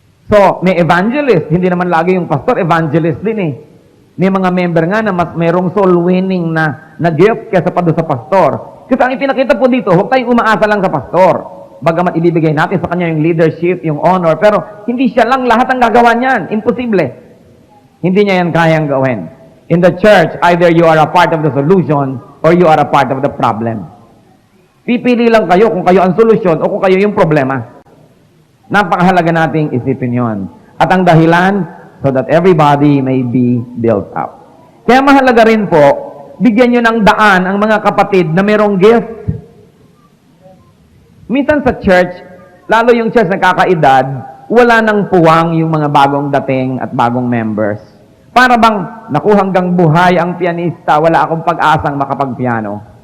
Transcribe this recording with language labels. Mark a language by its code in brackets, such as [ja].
[tl] So, may evangelist. Hindi naman lagi yung pastor, evangelist din eh. May mga member nga na mas mayroong soul winning na gift kaysa pa doon sa pastor. Kasi ang ipinakita po dito, huwag tayong umaasa lang sa pastor. Bagamat ibibigay natin sa kanya yung leadership, yung honor, pero hindi siya lang lahat ang gagawa niyan. Imposible. Hindi niya yan kayang gawin. [en] In the church, either you are a part of the solution or you are a part of the problem. [tl] Pipili lang kayo kung kayo ang solusyon o kung kayo yung problema. Napakahalaga nating isipin yon. At ang dahilan, [en] so that everybody may be built up. [tl] Kaya mahalaga rin po, bigyan nyo ng daan ang mga kapatid na mayroong gift. Minsan sa church, lalo yung church na kakaedad, wala nang puwang yung mga bagong dating at bagong members. Para bang, naku, hanggang buhay ang pianista, wala akong pag-asang makapag-piano.